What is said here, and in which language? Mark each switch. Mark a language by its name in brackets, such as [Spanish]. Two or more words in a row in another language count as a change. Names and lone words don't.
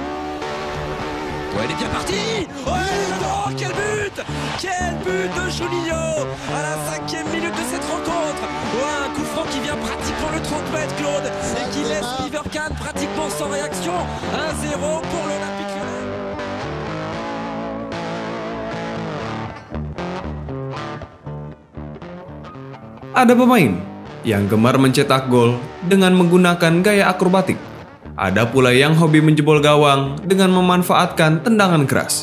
[French] Ouais, elle est bien partie. Oh, quel but! Quel but de Juninho à la 5e minute de cette rencontre. Ouais, un coup franc qui vient pratiquement le 30 mètres, Claude, et qui laisse Oliver Kahn pratiquement sans réaction. 1-0 pour l'Olympique Lyonnais. [Indonesian] Ada pemain yang gemar mencetak gol dengan menggunakan gaya akrobatik. Ada pula yang hobi menjebol gawang dengan memanfaatkan tendangan keras.